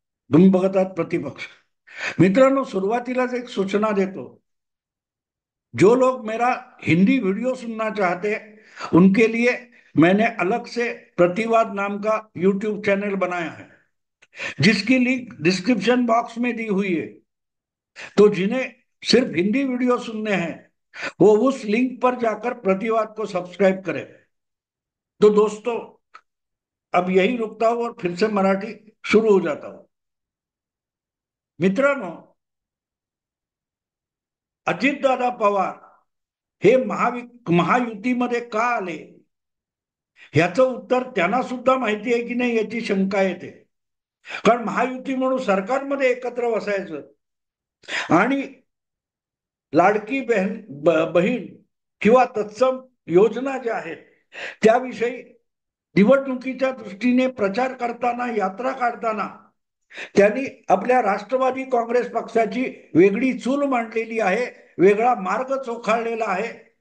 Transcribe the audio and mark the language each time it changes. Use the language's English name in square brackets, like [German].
[Marathi] तुम्ही बघत आहात प्रतिपक्ष. मित्रांनो, सुरुवातीलाच एक सूचना देतो. [Hindi] जो लोग मेरा हिंदी वीडियो सुनना चाहते हैं उनके लिए मैंने अलग से प्रतिवाद नाम का यूट्यूब चैनल बनाया है, जिसकी लिंक डिस्क्रिप्शन बॉक्स में दी हुई है। तो जिन्हें सिर्फ हिंदी वीडियो सुनने हैं वो उस लिंक पर जाकर प्रतिवाद को सब्सक्राइब करें। तो दोस्तों, अब यही रुकता हूं और फिर से मराठी शुरू हो जाता हूं. [Marathi] मित्रांनो, अजितदादा पवार हे महायुतीमध्ये का आले ह्याचं उत्तर त्यांना सुद्धा माहिती आहे की नाही याची शंका येते. कारण महायुती म्हणून सरकारमध्ये एकत्र बसायचं आणि लाडकी बहीण किंवा तत्सम योजना ज्या आहेत त्याविषयी निवडणुकीच्या दृष्टीने प्रचार करताना, यात्रा काढताना त्यांनी आपल्या राष्ट्रवादी काँग्रेस पक्षाची वेगळी चूल मांडलेली आहे, वेगळा मार्ग चोखाळलेला आहे.